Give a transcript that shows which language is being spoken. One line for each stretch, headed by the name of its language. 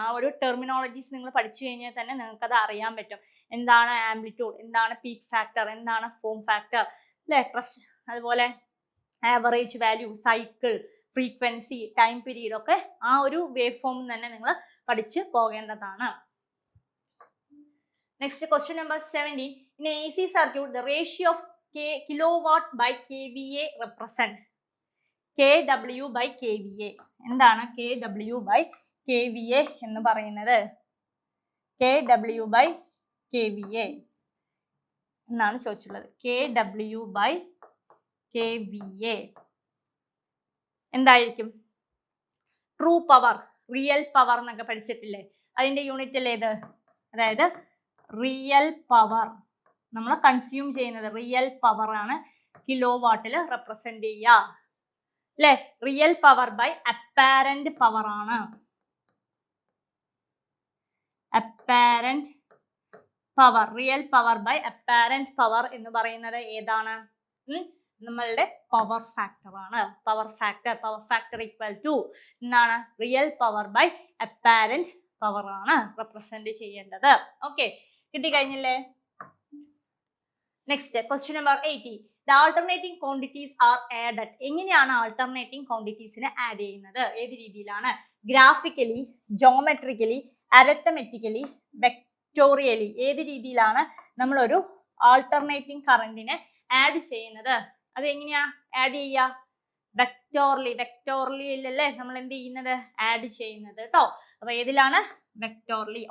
Malayalam: ആ ഒരു ടെർമിനോളജീസ് നിങ്ങൾ പഠിച്ചു കഴിഞ്ഞാൽ തന്നെ നിങ്ങൾക്ക് അത് അറിയാൻ പറ്റും. എന്താണ് ആംപ്ലിറ്റ്യൂഡ്, എന്താണ് പീക്ക് ഫാക്ടർ, എന്താണ് ഫോം ഫാക്ടർ അല്ലെ, അതുപോലെ average value, cycle, frequency, time period ഒക്കെ ആ ഒരു വേവ് ഫോം തന്നെ നിങ്ങൾ പഠിച്ചു പോകേണ്ടതാണ്.
English: Next question number 17. In an AC circuit, the ratio of kilowatt by kVA represent kW by kVA.
Malayalam: എന്താണ് kW by kVA എന്ന് പറയുന്നത്? kW by kVA എന്നാണ് ചോദിച്ചിട്ടുള്ളത്. kW by kVA എന്തായിരിക്കും? ട്രൂ പവർ, റിയൽ പവർ എന്നൊക്കെ പഠിച്ചിട്ടില്ലേ? അതിന്റെ യൂണിറ്റ് അല്ലേ ഇത്? അതായത് റിയൽ പവർ നമ്മൾ കൺസ്യൂം ചെയ്യുന്നത് റിയൽ പവർ ആണ് കിലോ വാട്ടിൽ റെപ്രസെന്റ് ചെയ്യുക അല്ലെ. Real power by apparent power ആണ്. Apparent power, real power by apparent power എന്ന് പറയുന്നത് ഏതാണ്? നമ്മളുടെ പവർ ഫാക്ടർ ആണ്. പവർ ഫാക്ടർ ഈക്വൽ ടു എന്താണ്? Real power by apparent power ആണ് റെപ്രസെന്റ് ചെയ്യേണ്ടത്. Okay, കിട്ടിക്കഴിഞ്ഞില്ലേ? Next question number 80.
English: The alternating quantities are added.
Malayalam: എങ്ങനെയാണ് ആൾട്ടർനേറ്റിംഗ് ക്വാണ്ടിറ്റീസിനെ ആഡ് ചെയ്യുന്നത്? ഏത് രീതിയിലാണ്? Graphically, geometrically, അരിത്തമെറ്റിക്കലി, വെക്ടോറിയലി. ഏത് രീതിയിലാണ് നമ്മളൊരു ആൾട്ടർനേറ്റിംഗ് കറന്റിനെ ആഡ് ചെയ്യുന്നത്? അത് എങ്ങനെയാ ആഡ് ചെയ്യുക? വെക്ടോർലി അല്ലേ നമ്മൾ എന്ത് ചെയ്യുന്നത്? ആഡ് ചെയ്യുന്നത് കേട്ടോ. അപ്പൊ ഏതിലാണ്? വെക്ടോർലി.